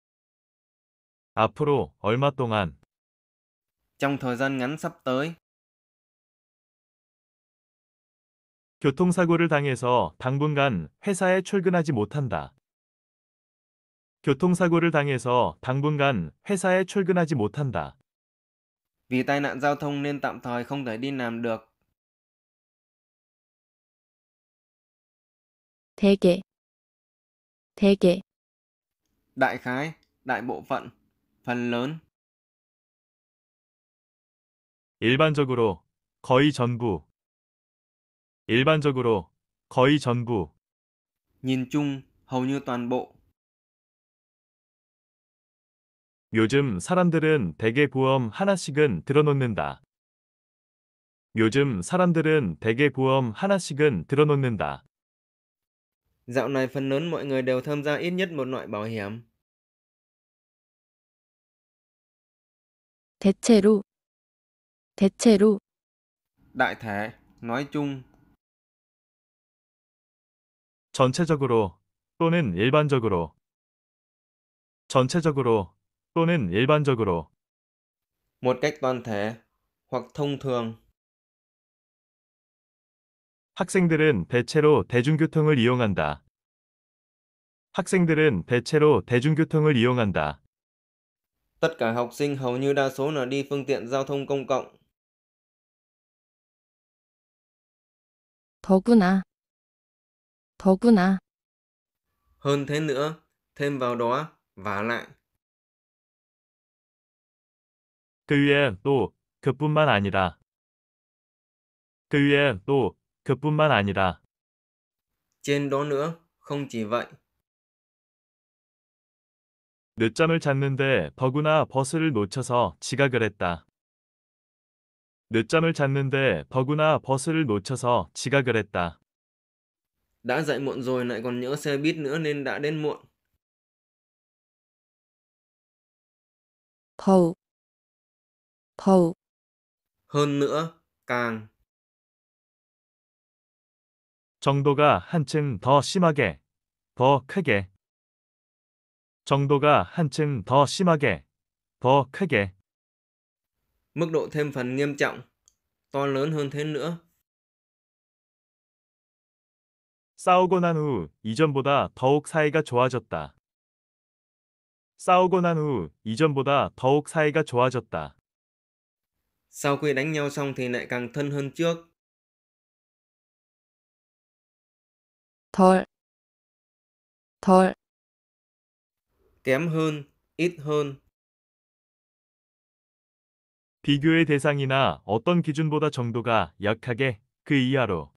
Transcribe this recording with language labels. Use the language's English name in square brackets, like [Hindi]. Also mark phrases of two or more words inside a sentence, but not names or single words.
[Korean] 앞으로 얼마 동안. [Vietnamese] trong thời gian ngắn sắp tới. [Korean] 교통사고를 당해서 당분간 회사에 출근하지 못한다. 교통사고를 당해서 당분간 회사에 출근하지 못한다. [Vietnamese] Vì tai nạn giao thông nên tạm thời không thể đi làm được. [Korean] 대개, 대개, [Vietnamese] Đại khái, đại bộ phận, phần lớn. [Korean] 일반적으로, 거의 전부. 일반적으로, 거의 전부. [Vietnamese] Nhìn chung, hầu như toàn bộ. [Korean] 요즘 사람들은 대개 보험 하나씩은 들어놓는다. 요즘 사람들은 대개 보험 하나씩은 들어놓는다. [Vietnamese] Dạo này phần lớn mọi người đều tham gia ít nhất một loại bảo hiểm. [Korean] 대체로, 대체로, [Vietnamese] Đại thể, nói chung, [Korean] 전체적으로 또는 일반적으로. 전체적으로 또는 일반적으로. [Vietnamese] một cách toàn thể, hoặc thông thường. [Korean] 학생들은 대체로 대중교통을 이용한다. 학생들은 대체로 대중교통을 이용한다. [Vietnamese] Tất cả học sinh hầu như đa số là đi phương tiện giao thông công cộng. [Korean] 더구나, 더구나, [Vietnamese] Hơn thế nữa, thêm vào đó, vả lại. [Korean] 그 위에 또 그뿐만 아니라. 그 위에 또 그뿐만 아니라. [Vietnamese] Trên đó nữa, không chỉ vậy. [Korean] 늦잠을 잤는데 더구나 버스를 놓쳐서 지각을 했다. 늦잠을 잤는데 더구나 버스를 놓쳐서 지각을 했다. [Vietnamese] Đã dậy muộn rồi lại còn nhỡ xe buýt nữa nên đã đến muộn. [Korean] 더욱, 더욱, [Vietnamese] Hơn nữa, càng. [Korean] 정도가 한층 더 심하게, 더 크게. 정도가 한층 더 심하게, 더 크게. [Vietnamese] Mức độ thêm phần nghiêm trọng, to lớn hơn thế nữa. [Korean] 싸우고 난 후 이전보다 더욱 사이가 좋아졌다. 싸우고 난 후 이전보다 더욱 사이가 좋아졌다. [Vietnamese] Sau khi đánh nhau xong thì lại càng thân hơn trước. [Korean] 덜, 덜, [Vietnamese] Kém hơn, ít hơn. [Korean] 비교의 대상이나 어떤 기준보다 정도가 약하게 그 이하로.